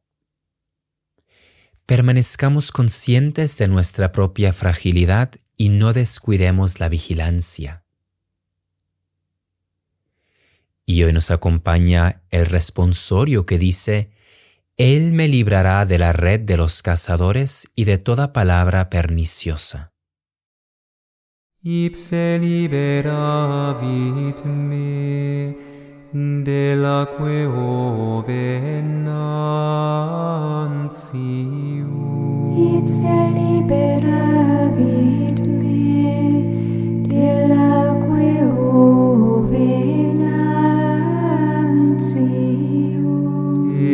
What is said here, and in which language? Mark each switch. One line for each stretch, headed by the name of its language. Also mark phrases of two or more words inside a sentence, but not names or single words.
Spanish: Permanezcamos conscientes de nuestra propia fragilidad y no descuidemos la vigilancia. Y hoy nos acompaña el responsorio que dice: Él me librará de la red de los cazadores y de toda palabra perniciosa.
Latin: Ipse liberavit me de la quo venantium. Ipse liberavit me de la quo venantium.